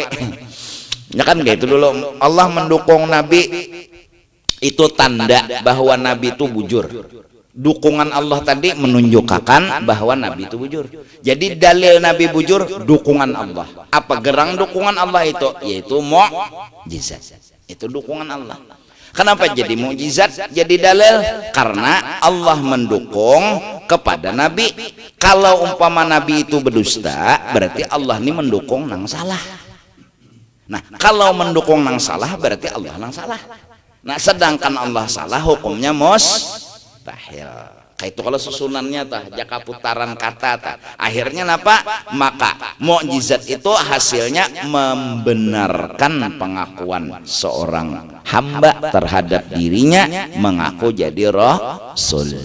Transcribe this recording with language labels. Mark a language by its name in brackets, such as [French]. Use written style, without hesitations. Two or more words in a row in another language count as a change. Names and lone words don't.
[Indonesian] Ya kan kayak itu dulu. Allah mendukung Nabi itu tanda bahwa Nabi itu bujur. Dukungan Allah tadi menunjukkan bahwa Nabi itu bujur. Jadi dalil Nabi bujur dukungan Allah. Apa gerang dukungan Allah itu? Yaitu mukjizat. Itu dukungan Allah. Kenapa jadi mukjizat, jadi dalil? Karena Allah mendukung kepada Nabi. Kalau umpama Nabi itu berdusta, berarti Allah ini mendukung nang salah. Nah, kalau mendukung nang salah, berarti Allah nang salah. Nah, sedangkan Allah salah, hukumnya mustahil. [Banjar] Kayak itu kalau susunannya tah jaka putaran kata tah. Akhirnya napa? [Indonesian] Maka mukjizat itu hasilnya membenarkan pengakuan seorang hamba terhadap dirinya mengaku jadi rasul.